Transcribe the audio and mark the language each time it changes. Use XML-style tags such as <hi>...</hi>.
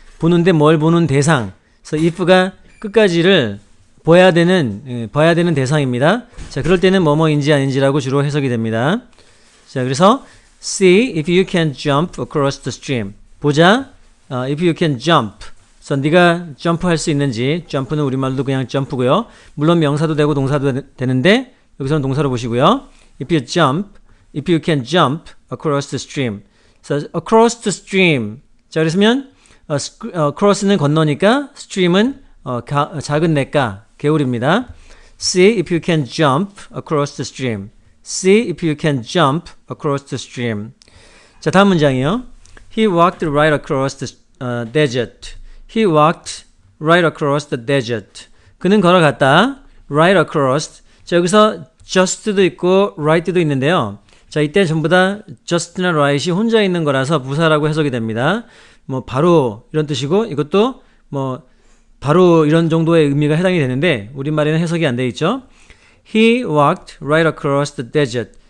<ko>보는데 뭘 보는 대상. 그래서 if가 끝까지를 봐야 되는 대상입니다. 자, 그럴 때는 뭐뭐인지 아닌지라고 주로 해석이 됩니다. 자, 그래서</ko> <en>see if you can jump across the stream.</en> <ko>보자,</ko> <en>if you can jump.</en> <ko>그래서 네가 점프할 수 있는지. 점프는 우리말로 그냥 점프고요. 물론 명사도 되고 동사도 되는데 여기서는 동사로 보시고요.</ko> <en>if you can jump across the stream.</en> <ko>그래서</ko> <en>across the stream.</en> <ko>자, 그랬으면 cross는 건너니까 stream은 작은 냇가, 개울입니다.</ko> <en>See if you can jump across the stream. See if you can jump across the stream.</en> <ko>자, 다음 문장이요.</ko> <en>He walked right across the desert. He walked right across the desert.</en> <ko>그는 걸어갔다.</ko> <en>right across.</en> <ko>자, 여기서 just도 있고 right도 있는데요. 자, 이때 전부 다 just나 right이 혼자 있는 거라서 부사라고 해석이 됩니다. 뭐 바로 이런 뜻이고 이것도 뭐 바로 이런 정도의 의미가 해당이 되는데 우리말에는 해석이 안 돼 있죠.</ko> <en>He walked right across the desert.</en>